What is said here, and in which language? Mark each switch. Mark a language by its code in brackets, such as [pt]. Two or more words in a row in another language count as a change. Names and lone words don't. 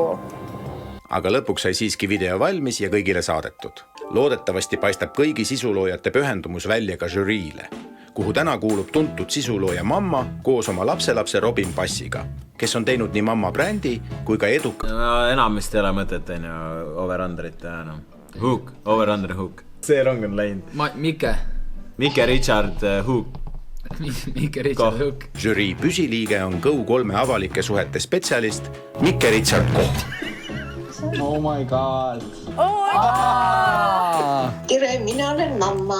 [et] Aga lõpuks sai siiski video valmis ja kõigile saadetud. Loodetavasti paistab kõigi sisuloojate pühendumus välja ka žüriile, kuhu täna kuulub tuntud sisulooja mamma koos oma lapselapse Robin Passiga, kes on teinud nii mamma brändi kui ka eduka. Enamist ei ole mõtet, over-underit teha enam. [en] Hook, over-under hook. [et] See rong on läinud. Mike Richard Hook. Mike Richard Hook. Žürii püsiliige on Go3 avalike suhete spetsialist Mike Richard Koh. [en] Oh my god. [et] Tere, mina olen mamma.